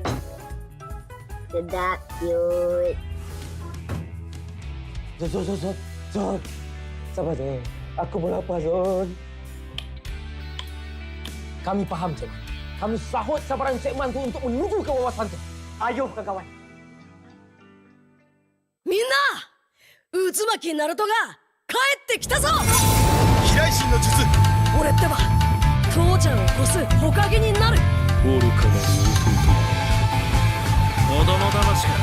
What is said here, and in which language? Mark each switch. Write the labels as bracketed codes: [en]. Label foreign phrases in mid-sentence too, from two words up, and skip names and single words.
[ms] Sedap, cute. Zon. Sabar, Zon. Aku pun lapar, Zon. Kami faham, Cik Man. Kami sahut sabaran Cik Man tu untuk menuju ke wawasan tu. Ayo, kawan-kawan. [ja] みんな渦巻きナルトが帰ってきたぞ。飛来神の術。俺ってば父ちゃんを越す火影になる。愚かなる弟。子供騙しか。